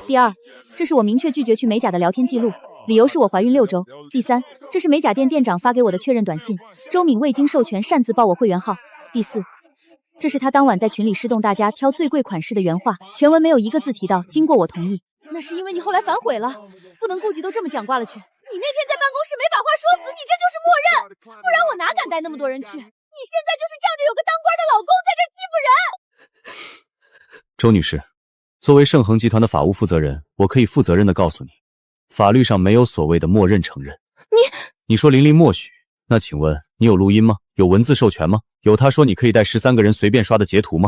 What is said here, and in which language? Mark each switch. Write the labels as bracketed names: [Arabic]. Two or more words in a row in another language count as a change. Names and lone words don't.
[Chinese] 第二，這是我明確拒絕去美甲的聊天記錄，理由是我懷孕6周。第三，這是美甲店店長發給我的確認短信，周敏未經授權擅自報我会員號。第四，這是他當晚在群裡施動大家挑最貴款式的原話，全文沒有一個字提到經過我同意。那是因為你後來反悔了，不能顧及都這麼讲卦了去。你那天在办公室没把话说死，你这就是默认，不然我哪敢带那麼多人去？你現在就是仗着有個當官的老公在這欺負人。周女士，作為盛恆集團的法務負責人，我可以負責任地告訴你，法律上沒有所謂的默認承認。你說琳琳默許，那請問你有錄音嗎？有文字授權嗎？有他說你可以帶13個人隨便刷的截圖嗎？